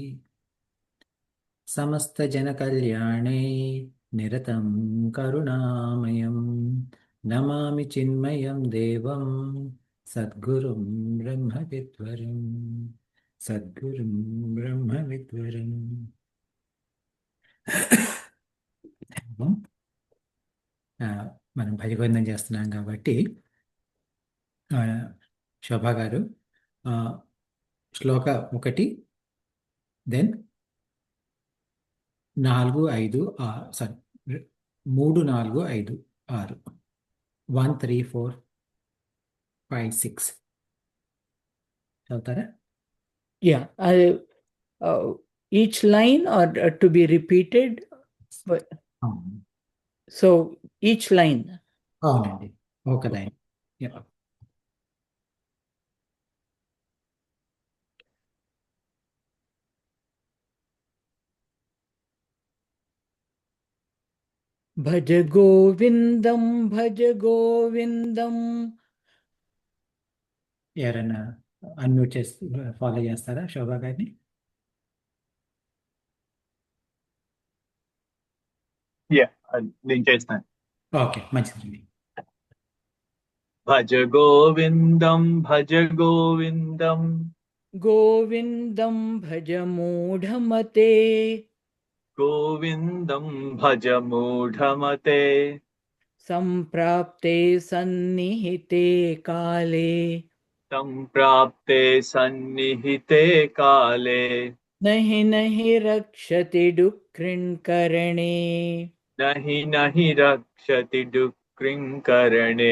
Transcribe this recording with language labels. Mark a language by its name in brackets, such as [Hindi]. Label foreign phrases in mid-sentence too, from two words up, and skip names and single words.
[Sanskrit] समस्तजनकल्याणे निरतं करुणामयं नमामि चिन्मयं देवं सद्गुरुं ब्रह्मविद्वरं सद्गुरुं ब्रह्मविद्वरम्। [Telugu] మనం భజగోవిందం చేస్తున్నాం కాబట్టి శోభా గారు శ్లోక 1 దెన్ 4 5 సారీ 3 4 5 6 1 3 4 5 6 చదువుతారా? [English] Yeah, each line or to be repeated. So each line. [Telugu] అవునండి, ఒక లైన్. [Sanskrit] भज गोविन्दं भज गोविन्दं. [Telugu] ఎవరైనా అన్మ్యూట్ చేసి ఫాలో చేస్తారా శోభా గారిని? నేను చేస్తాను. ఓకే, మంచిదండి. [Sanskrit] भज गोविन्दं भज गोविन्दं गोविन्दं भज मूढमते. गोविन्दं भज मूढमते. सम्प्राप्ते सन्निहिते काले. सम्प्राप्ते सन्निहिते काले. नहि नहि रक्षति डुक्रिण्करणे. नहि नहि रक्षति डुक्रिण्करणे.